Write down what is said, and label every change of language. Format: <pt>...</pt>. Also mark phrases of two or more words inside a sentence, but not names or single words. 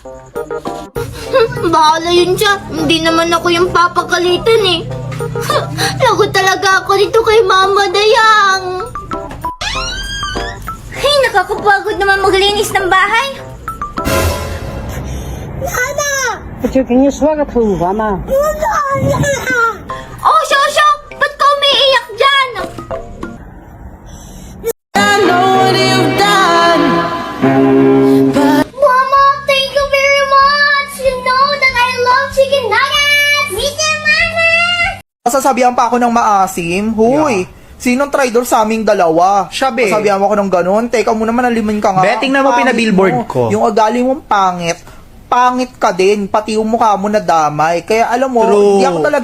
<tl>Bahala yun siya. Hindi naman ako yung papagalitan eh. Lagot talaga ako dito kay Mama Dayang. Ay, nakakapagod naman maglinis ng bahay. Nana!</tl> <zh>不就给你说个头发吗？</zh> <tl>Oh, Shosho! Ba't ka umiiyak dyan? Mama,</tl> <en>thank you very much! You know that I love chicken nuggets! Me too, Mama!</en> <tl>Sasabihan pa ako ng maasim. Huy, sinong traidor sa aming dalawa? Siya, be. Sasabihan mo ako ng ganun. Teka muna, manalimin ka nga. Be, tingnan mo Pangit pinabillboard mo. ko. Yung ugali mong pangit. Pangit ka din. Pati yung mukha mo nadamay. Kaya alam mo, True, hindi ako talaga</tl>